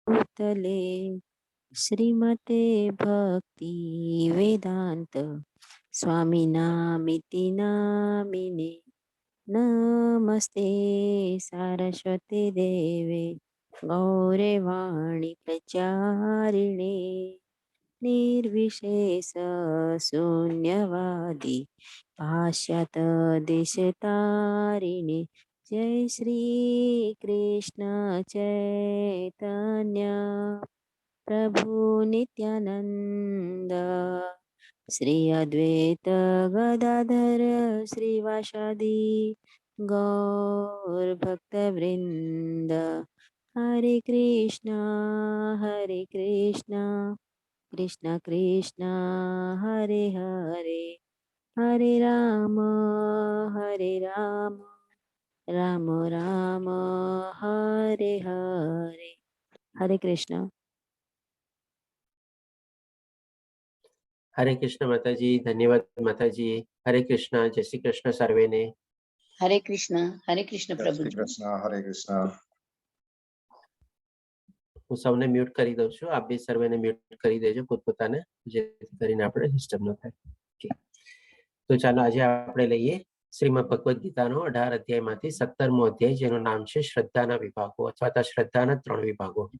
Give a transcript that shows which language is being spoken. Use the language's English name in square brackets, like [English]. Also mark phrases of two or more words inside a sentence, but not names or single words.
[Sanskrit] भूतले श्रीमते भक्ति वेदांत स्वामी नामिति नामिने नमस्ते सारस्वती देवे गौरवाणी प्रचारिणे निर्विशेष शून्यवादी पाश्चात देशतारिणे जय श्री कृष्ण चैतन्य प्रभु नित्यानंद श्री अद्वैत गदाधर श्रीवासादि गौर भक्त वृंद हरे कृष्णा कृष्ण कृष्ण हरे हरे हरे राम राम राम हरे हरे हरे कृष्ण। [Hindi] हरे कृष्ण माताजी, धन्यवाद माताजी। हरे कृष्ण, जय श्री कृष्ण सर्वे ने। हरे कृष्ण प्रभु जी। हरे कृष्ण। [Gujarati] હું સૌને મ્યુટ કરી દઉં છું, આપ બી સર્વેને મ્યુટ કરી દેજો પોતપોતાને, જેથી કરીને આપણે ડિસ્ટર્બ ન થાય. તો ચાલો આજે આપણે લઈએ શ્રીમદ ભગવદ ગીતાનો 18 અધ્યાયમાંથી 17મો અધ્યાય, જેનું નામ છે શ્રદ્ધાના વિભાગો અથવા તો શ્રદ્ધાના 3 વિભાગો.